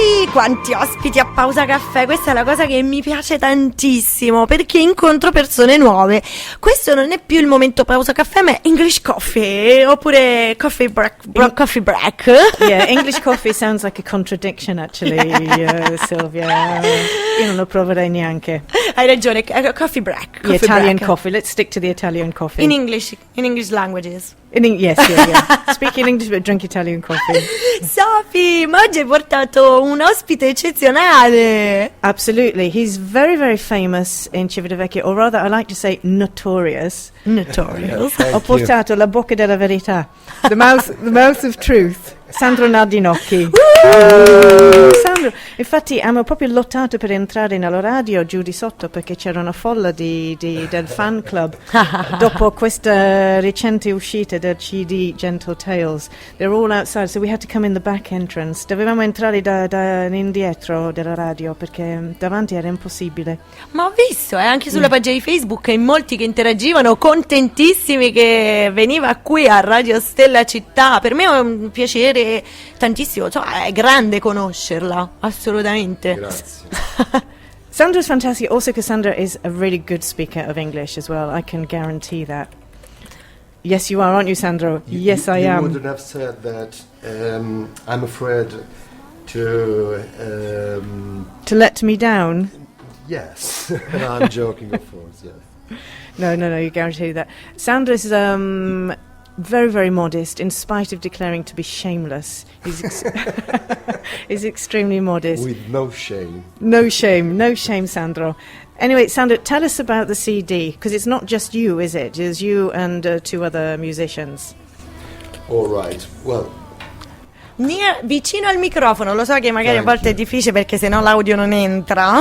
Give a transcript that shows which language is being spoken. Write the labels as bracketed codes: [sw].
[it] quanti ospiti a Pausa Caffè, questa è la cosa che mi piace tantissimo perché incontro persone nuove. Questo non è più il momento Pausa Caffè, ma è English Coffee oppure Coffee Break, Coffee Break. [en] Yeah, English coffee sounds like a contradiction actually, Silvia. [it] Io non lo proverei neanche. Hai ragione, Coffee Break. [en] The Italian coffee, let's stick to the Italian coffee. In English languages. Yes, yeah. Speak in English but drink Italian coffee. [it] Sophie, ma oggi hai portato un ospite eccezionale. [en] Absolutely. He's very, very famous in Civitavecchia, or rather I like to say notorious. Notorious. [it] Ho portato la bocca della verità. [en] The mouth of truth. [it] Sandro Nardinocchi. Sandro, infatti abbiamo proprio lottato per entrare nella radio giù di sotto perché c'era una folla del fan club dopo questa recente uscita del CD Gentle Tales. [en] They're all outside, so we had to come in the back entrance. [it] Dovevamo entrare da indietro della radio perché davanti era impossibile. Ma ho visto anche sulla pagina di Facebook in molti che interagivano, contentissimi che veniva qui a Radio Stella Città. Per me è un piacere tantissimo, cioè, è grande conoscerla, assolutamente. Grazie. [en] Sandro's fantastic, also because Sandro is a really good speaker of English as well, I can guarantee that. Yes, you are, aren't you, Sandro? Yes, I am. You wouldn't have said that. I'm afraid to... To let me down? Yes, I'm joking, of course, yes. No, you guarantee that. Sandro is very, very modest, in spite of declaring to be shameless. He's extremely modest. With no shame. No shame, Sandro. Anyway, Sandro, tell us about the CD, because it's not just you, is it? It's you and two other musicians. All right, well... [it] Vicino al microfono, lo so che magari a volte è difficile perché sennò l'audio non entra.